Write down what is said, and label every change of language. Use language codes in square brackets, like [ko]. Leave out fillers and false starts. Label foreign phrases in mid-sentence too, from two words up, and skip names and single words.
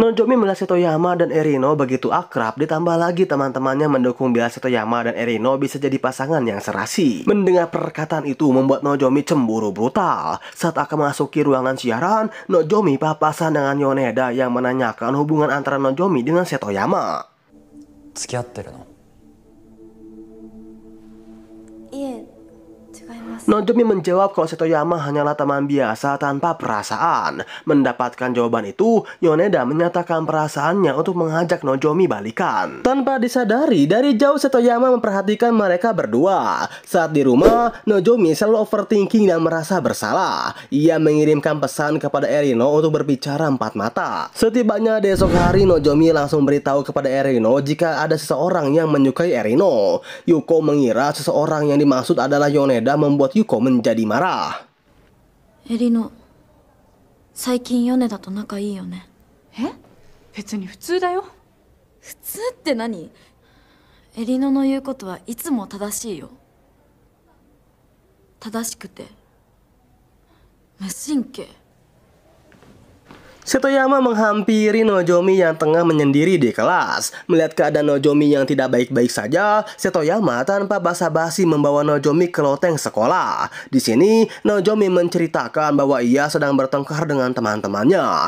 [id] Nozomi melihat Setoyama dan Erino begitu akrab, ditambah lagi teman-temannya mendukung bila Setoyama dan Erino bisa jadi pasangan yang serasi. Mendengar perkataan itu membuat Nozomi cemburu brutal. Saat akan memasuki ruangan siaran, Nozomi papasan dengan Yoneda yang menanyakan hubungan antara Nozomi dengan Setoyama. [ja] 付き合ってるのいえ、違います。 [id] Nozomi menjawab kalau Setoyama hanyalah teman biasa tanpa perasaan. Mendapatkan jawaban itu, Yoneda menyatakan perasaannya untuk mengajak Nozomi balikan. Tanpa disadari, dari jauh Setoyama memperhatikan mereka berdua. Saat di rumah, Nozomi selalu overthinking dan merasa bersalah. Ia mengirimkan pesan kepada Erino untuk berbicara empat mata. Setibanya di esok hari, Nozomi langsung beritahu kepada Erino jika ada seseorang yang menyukai Erino. Yuko mengira seseorang yang dimaksud adalah Yoneda membuat Yuko menjadi marah. [ja] エリノ、最近米田と仲いいよね。え、別に普通だよ。普通って何？エリノの言うことはいつも正しいよ。正しくて無神経。 [id] Setoyama menghampiri Nozomi yang tengah menyendiri di kelas. Melihat keadaan Nozomi yang tidak baik-baik saja, Setoyama tanpa basa-basi membawa Nozomi ke loteng sekolah. Di sini, Nozomi menceritakan bahwa ia sedang bertengkar dengan teman-temannya.